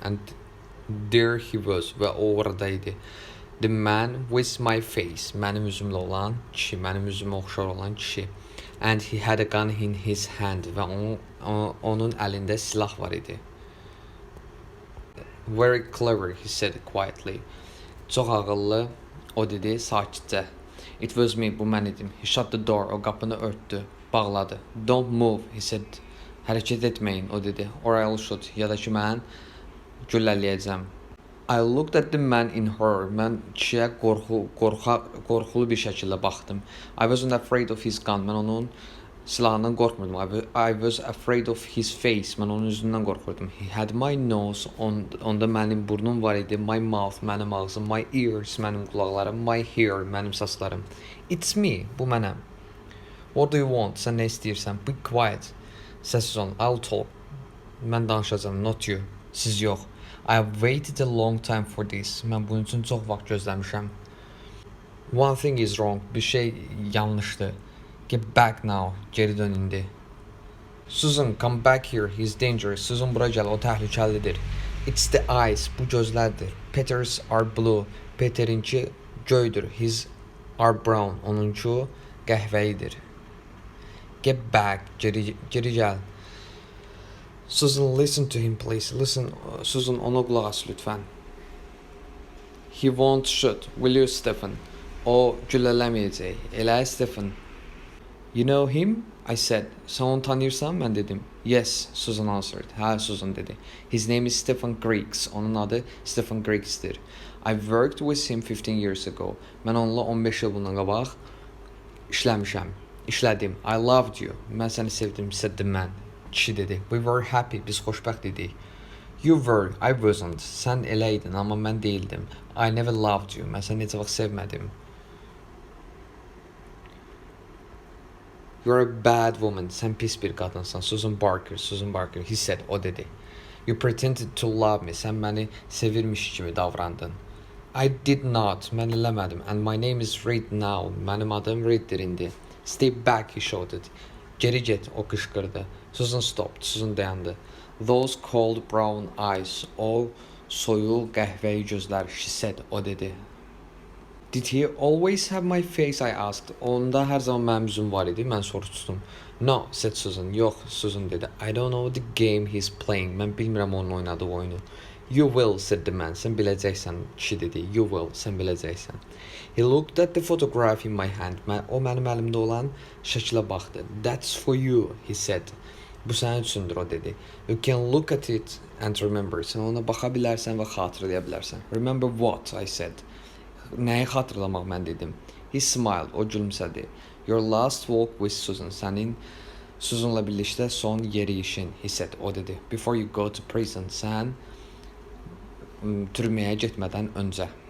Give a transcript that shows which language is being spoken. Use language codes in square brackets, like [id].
[en] And there he was, [az] və o oradaydı. [en] The man with my face, [az] mənim üzümlə olan kişi, mənim üzümə oxşar olan kişi. [en] And he had a gun in his hand, [az] və onun əlində silah var idi. [en] Very clever, he said quietly. [az] Çox ağıllı, o dedi sakitcə. [en] It was me, [az] bu mən idim. [en] He shut the door, [az] o qapını örtdü, bağladı. [en] Don't move, he said. [az] Hərəkət etməyin, o dedi. [en] Or I'll shoot, [az] ya da ki mən güllələyəcəm. [en] I looked at the man in horror. [az] Mən kişiyə qorxulu bir şəkildə baxdım. [en] I wasn't afraid of his gun. [az] Mən onun silahından qorxmurdum. [en] I was afraid of his face. [az] Mən onun üzündən qorxurdum. [en] He had my nose. [az] Onda mənim burnum var idi. [en] My mouth, [az] mənim ağzım. [en] My ears, [az] mənim qulaqlarım. [en] My hair, [az] mənim saçlarım. [en] It's me, [az] bu mənəm. [en] What do you want? [az] Sən nə istəyirsən? [en] Be quiet. [az] Səssiz olun. [en] I'll talk. [az] Mən danışacağım. [en] Not you. [az] Siz yox. [en] I have waited a long time for this. [az] Mən bunun üçün çox vaxt gözləmişəm. [en] One thing is wrong. [az] Bir şey yanlışdır. [en] Get back now. [az] Geri dön indi. [en] Susan, come back here. He's dangerous. [az] Susan, bura gəl. O təhlükəlidir. [en] It's the eyes. [az] Bu gözlərdir. [en] Peter's are blue. [az] Peterinki göydür. [en] His are brown. [az] Onunki qəhvəyidir. [en] Get back. [az] Geri gəl. [en] Susan, listen to him, please. Listen, Susan, [az] ona qulaq as lütfən. [en] He won't shoot. Will you, Stephen? [az] O güllələməyəcək. Elə, Stephen? [en] You know him? I said. [az] Sən onu tanıyırsan? Mən dedim. [en] Yes, Susan answered. [az] Hə, Susan dedi. [en] His name is Stephen Griggs. [az] Onun adı Stephen Griggs'dir. [en] I worked with him 15 years ago. [az] Mən onunla 15 il bundan qabaq işlədim. [en] I loved you. [az] Mən səni sevdim, [en] said the man. [az] Kişi dedi. [en] We were happy. [az] Biz xoşbəxt idik. [en] You were. I wasn't. [az] Sən eləydin, amma mən deyildim. [en] I never loved you. [az] Mən səni necə vaxt sevmədim. [en] You're a bad woman. [az] Sən pis bir qadınsan. [en] Susan Barker. He said. [az] O dedi. [en] You pretended to love me. [az] Sən məni sevirmiş kimi davrandın. [en] I did not. [az] Mən eləmədim. [en] And my name is Reed now. [az] Mənim adım Reed'dir indi. [en] Stay back, he shouted. [az] Geri get, o qışqırdı. [en] Susan stopped. [az] Susan dayandı. [en] Those cold brown eyes. [az] O soyuq qəhvəyi gözlər. [en] She said. [az] O dedi. [en] Did he always have my face? I asked. [az] Onda hər zaman mənim üzüm var idi. Mən soruşdum. [en] No, said Susan. [az] Yox, Susan dedi. [en] I don't know the game he's playing. [az] Mən bilmirəm onun oynadığı oyunu. [en] You will, said the man. [az] Sən biləcəksən, kişi dedi. [en] You will, [az] sən biləcəksən. [en] He looked at the photograph in my hand. [az] O mənim əlimdə olan şəklə baxdı. [en] That's for you, he said. [az] Bu sənin üçündür, o dedi. [en] You can look at it and remember. [az] Sən ona baxa bilərsən və xatırlaya bilərsən. [en] Remember what, I said. [az] Nəyi xatırlamaq, mən dedim. [en] He smiled, [az] o gülümsədi. [en] Your last walk with Susan. [az] Sənin Susan'la birlikdə son yeriyişin, [en] he said, [az] o dedi. [en] Before you go to prison. [az] Sən türməyə getmədən öncə.